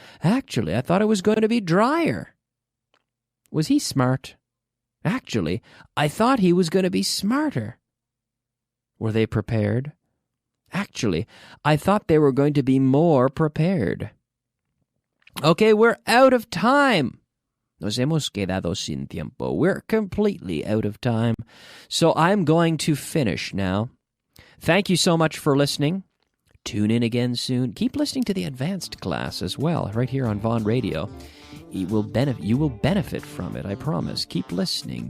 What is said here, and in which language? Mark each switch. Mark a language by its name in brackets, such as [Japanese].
[English] Actually, I thought it was going to be drier. Was he smart? Actually, I thought he was going to be smarter. Were they prepared? Actually, I thought they were going to be more prepared. Okay, we're out of time. [Spanish] Nos hemos quedado sin tiempo. [English] We're completely out of time. So I'm going to finish now. Thank you so much for listening. Tune in again soon. Keep listening to the advanced class as well, right here on Vaughn Radio. You will benefit from it, I promise. Keep listening.